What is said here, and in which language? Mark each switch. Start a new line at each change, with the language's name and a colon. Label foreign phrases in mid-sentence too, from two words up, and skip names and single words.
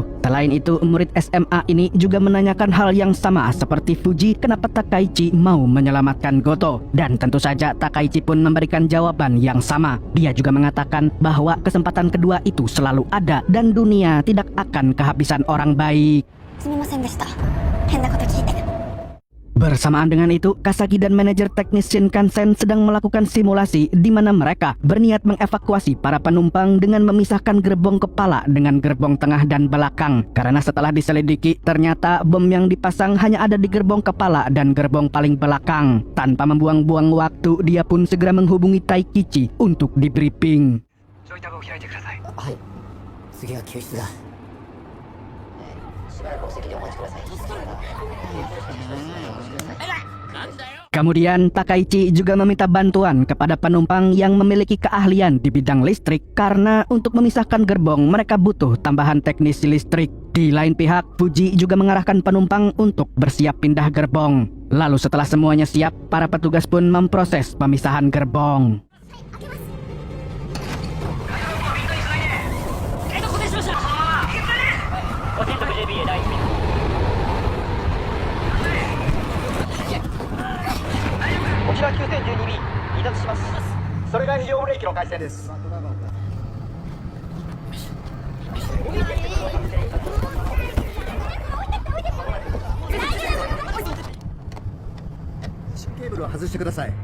Indonesian: Selain itu, murid SMA ini juga menanyakan hal yang sama seperti Fuji kenapa Takaichi mau menyelamatkan Goto. Dan tentu saja Takaichi pun memberikan jawaban yang sama. Dia juga mengatakan bahwa kesempatan kedua itu selalu ada dan dunia tidak akan kehabisan orang baik.
Japanese: すみませんでした変なこと聞いて
Indonesian: Bersamaan dengan itu, Kasagi dan manajer teknis Shinkansen sedang melakukan simulasi di mana mereka berniat mengevakuasi para penumpang dengan memisahkan gerbong kepala dengan gerbong tengah dan belakang. Karena setelah diselidiki, ternyata bom yang dipasang hanya ada di gerbong kepala dan gerbong paling belakang. Tanpa membuang-buang waktu, dia pun segera menghubungi Taikichi untuk di briefing.
Japanese: はい次は救出だしばらくお席でお待ちください
Indonesian: Kemudian Takaichi juga meminta bantuan kepada penumpang yang memiliki keahlian di bidang listrik karena untuk memisahkan gerbong mereka butuh tambahan teknisi listrik. Di lain pihak, Fuji juga mengarahkan penumpang untuk bersiap pindah gerbong. Lalu setelah semuanya siap, para petugas pun memproses pemisahan gerbong.
Japanese: 沖縄 9012B 離脱します。それが非常ブレーキの回線です。ケーブルを外してください。